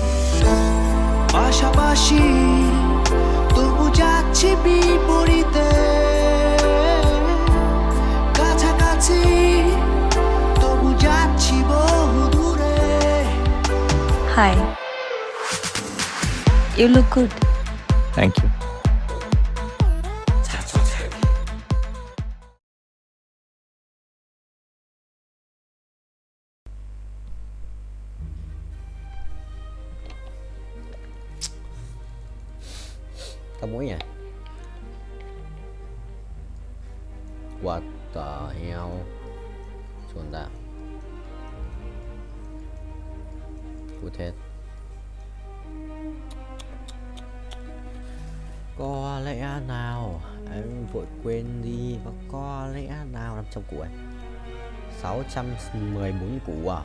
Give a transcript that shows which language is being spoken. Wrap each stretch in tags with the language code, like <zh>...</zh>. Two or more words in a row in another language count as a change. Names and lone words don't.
<bn>পাশাপাশি তবু যাচ্ছি বিপরীতে, কাছাকাছি তবু যাচ্ছি বহু দূরে।</bn> <en>হাই, You look good. Thank you.</en> <vi>Tao mũi à?</vi> <en>What the hell?</en> <vi>Chuồn ra. Cút hết. Có lẽ nào anh vội quên đi, và có lẽ nào 500 củ ấy 614 củ à?</vi>